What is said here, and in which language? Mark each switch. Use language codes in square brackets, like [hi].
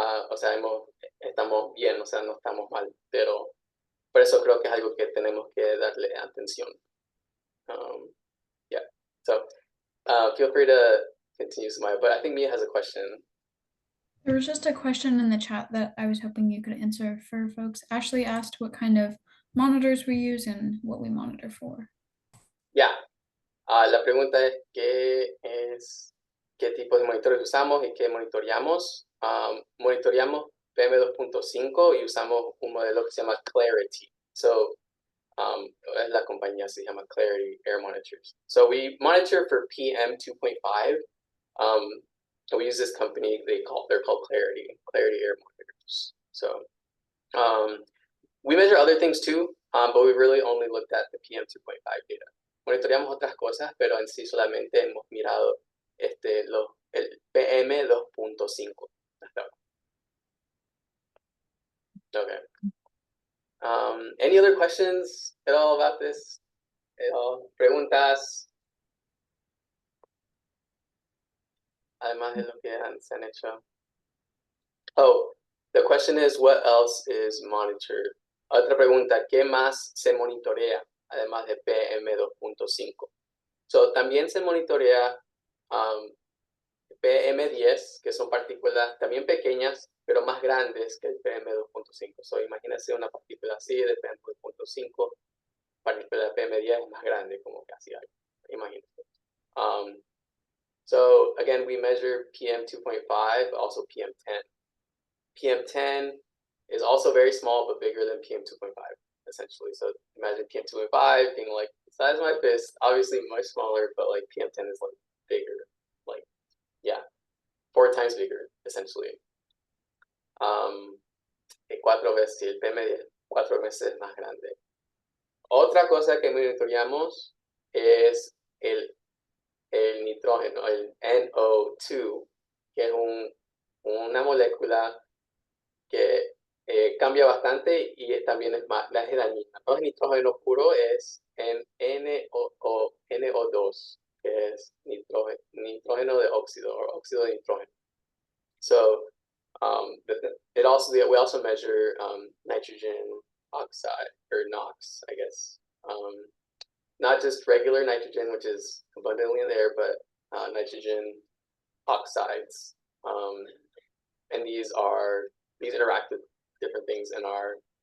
[es] O sea, estamos bien, o sea, no estamos mal, pero por eso creo que es algo que tenemos que darle atención. [en] Yeah, so feel free to continue, Samaya, but I think Mia has a question. There was just a question in the chat that I was hoping you could answer for folks. Ashley asked what kind of monitors we use and what we monitor for. [es] Yeah, la pregunta es qué tipos de monitores usamos y qué monitoreamos. Monitoreamos PM2.5 y usamos un modelo que se llama Clarity. So, la compañía se llama Clarity Air Monitors. [en] So we monitor for PM 2.5. We use this company, they're called Clarity Air Monitors. So we measure other things too, but we really only looked at the PM 2.5 data. [es] Monitoreamos otras cosas, pero en sí solamente hemos mirado el PM 2.5. [en] Okay. Any other questions at all about this? [es] Preguntas. Además de lo que se han hecho. [en] Oh, the question is, what else is monitored? [es] Otra pregunta, ¿qué más se monitorea además de PM2.5? So, también se monitorea PM10, que son partículas también pequeñas, pero más grandes que el PM2.5. So, imagínense una partícula así de PM2.5, partícula de PM10 es más grande, como casi algo. Imagínense. [en] So again, we measure PM 2.5, also PM10. PM10 is also very small, but bigger than PM 2.5, essentially. So imagine PM 2.5 being like the size of my fist, obviously much smaller, but like PM10 is like bigger, like, yeah, 4 times bigger, essentially. [es] 4 veces, el PM10, 4 veces más grande. Otra cosa que monitoreamos es el nitrógeno, el NO2, que es una molécula que cambia bastante y también es dañina. No es nitrógeno puro, es NO2, que es nitrógeno de óxido, o óxido de nitrógeno. [en] So we also measure nitrogen oxide, or NOx, I guess. Not just regular nitrogen, which is abundantly in there, but nitrogen oxides. And these interact with different things in our